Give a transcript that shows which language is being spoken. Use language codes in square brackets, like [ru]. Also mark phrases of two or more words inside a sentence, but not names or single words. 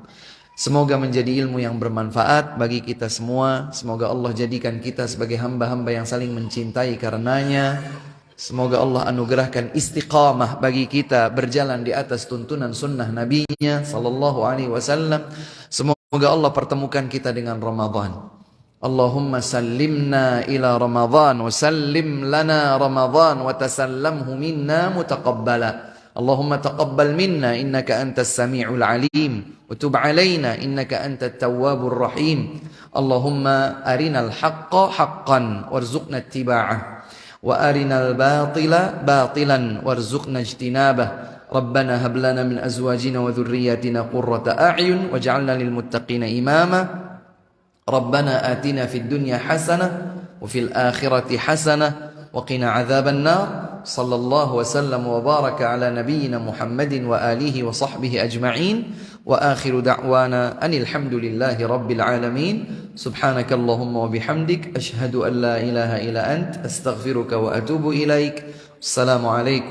[id] Semoga menjadi ilmu yang bermanfaat bagi kita semua. Semoga Allah jadikan kita sebagai hamba-hamba yang saling mencintai karenanya. Semoga Allah anugerahkan istiqamah bagi kita berjalan di atas tuntunan sunnah Nabi-Nya [ar] صلى الله عليه وسلم. [id] Semoga Allah pertemukan kita dengan Ramadan. [ar] اللهم سلمنا إلى رمضان وسلم لنا رمضان وتسلمه منا متقبلا. اللهم تقبل منا إنك أنت السميع العليم وتب علينا إنك أنت التواب الرحيم. اللهم أرنا الحق حقا وارزقنا اتباعه وأرنا الباطل باطلا وارزقنا اجتنابه. ربنا هب لنا من أزواجنا وذرياتنا قرة أعين واجعلنا للمتقين إماما. ربنا آتنا في الدنيا حسنة وفي الآخرة حسنة وقنا عذاب النار. صلى الله وسلم وبارك على نبينا محمد وعلى آله وصحبه أجمعين. وآخر دعوانا أن الحمد لله رب العالمين. سبحانك اللهم وبحمدك أشهد أن لا إله إلا أنت أستغفرك وأتوب إليك.